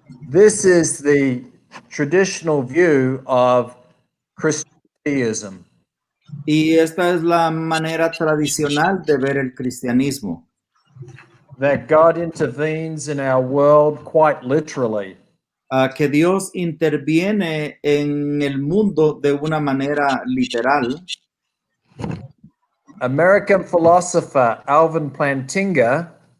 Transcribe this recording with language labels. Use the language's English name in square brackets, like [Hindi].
[English] This is the traditional view of Christianism. [Spanish] Y esta es la manera tradicional de ver el cristianismo, [English] That God intervenes in our world quite literally. [Spanish] que Dios interviene en el mundo de una manera literal. [English] American philosopher Alvin Plantinga